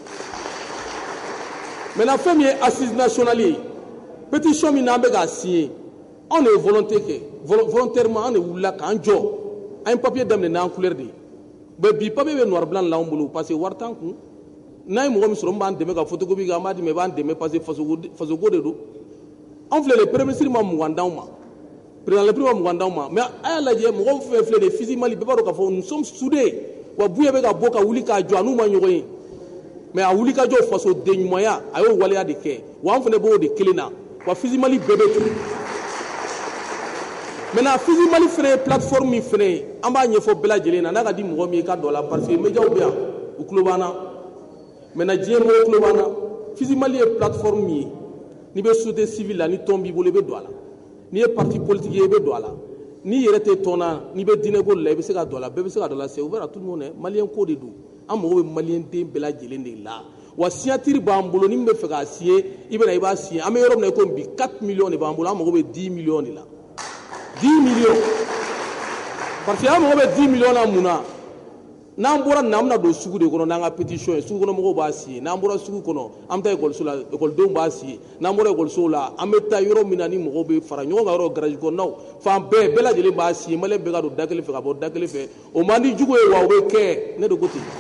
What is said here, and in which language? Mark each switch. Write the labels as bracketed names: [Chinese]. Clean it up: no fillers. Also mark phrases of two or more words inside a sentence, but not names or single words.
[Bambara] maintenant fɛn min ye [French] assise nationale [Bambara] ye pétition min n'an bɛ k'a signer anw de ye volonté kɛ volontairement an de wulila k'an jɔ an ye papier daminɛ n'an couleur de ye mais bi papier bɛ [French] noir blanc [Bambara] l'anw bolo parce que wari t'an kun n'a ye mɔgɔ min sɔrɔ min b'an dɛmɛ ka photocopie kɛ an b'a di mais i b'an dɛmɛ parce que fasoko de don anw filɛ [French] le premier ministre [Bambara] ma mugan d'anw ma [French] président le premier [Bambara] ma mugan d'anw ma mais a y'a lajɛ mɔgɔ fɛn filɛ de Fizi Mali bɛɛ b'a dɔn k'a fɔ [French] nous sommes soudés [Bambara] wa buɲɛ bɛ ka bɔ ka wuli k'a jɔ a n'u ma ɲɔgɔn ye mais a wuli ka jɔ faso den ɲumanya a y'o waleya de kɛ wa an fana b'o de kelen na wa Fizi Mali bɛɛ bɛ tun maintenant Fizi Mali fana ye plateforme min fana ye an b'a ɲɛfɔ bɛɛ lajɛlen na n'a ka di mɔgɔ min ye ka don a la parce que médiaw bɛ yan u tulo b'an na maintenant diɲɛ mɔgɔw tulo b'an na Fizi Mali ye plateforme min ye n'i bɛ [French] société civile [Bambara] la ni tɔn b'i bolo i bɛ don a la n'i ye [French] parti politique [Bambara] ye i bɛ don a la n'i yɛrɛ tɛ tɔn na n'i bɛ diinɛ ko la i bɛ se ka don a la bɛɛ bɛ se ka don a la [French] c'est ouvert à tout le monde [Bambara] maliyɛn ko de don an mago bɛ maliyɛn den bɛɛ lajɛlen de la wa signature b'an bolo ni min bɛ fɛ k'a signer i bɛ na i b'a signer an bɛ yɔrɔ min na i ko bi 4 millions de b'an bolo an mago bɛ 10 millions de la 10 millions parce que an mago bɛ 10 millions na mun na n'an bɔra nin an bɛna don sugu de kɔnɔ n'an ka pétition ye sugu kɔnɔ mɔgɔw b'a signer n'an bɔra sugu kɔnɔ an bɛ taa ekɔliso la ekɔlidenw b'a signer n'an bɔra ekɔlisow la an bɛ taa yɔrɔ min na ni mɔgɔw bɛ fara ɲɔgɔn kan yɔrɔ garage kɔnɔnaw fan bɛɛ lajɛlen b'a signer maliyɛn bɛɛ ka don da kelen fɛ ka bɔ da kelen fɛ o man di jugu ye wa o bɛ kɛ ne de ko ten